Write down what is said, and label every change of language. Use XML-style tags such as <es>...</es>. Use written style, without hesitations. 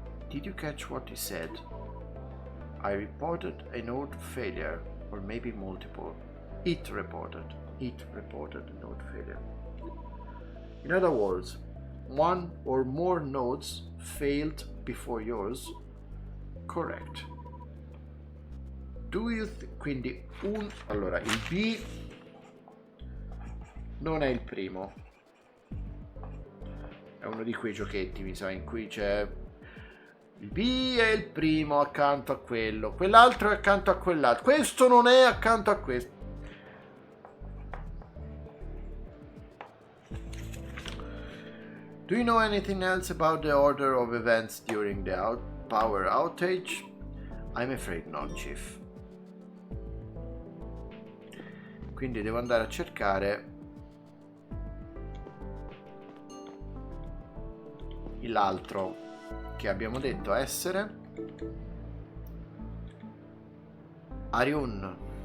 <en>Did you catch what he said? I reported a node failure, or maybe multiple. It reported a node failure. In other words, 1 or more nodes failed before yours? Correct. Do you</en> <it>quindi allora il B non è il primo. È uno di quei giochetti, mi sa, in cui c'è il B è il primo accanto a quello, quell'altro è accanto a quell'altro, questo non è accanto a questo.</it> <en>Do you know anything else about the order of events during the power outage? I'm afraid not, Chief.</en> <it>Quindi devo andare a cercare l'altro che abbiamo detto essere Ariun.</it>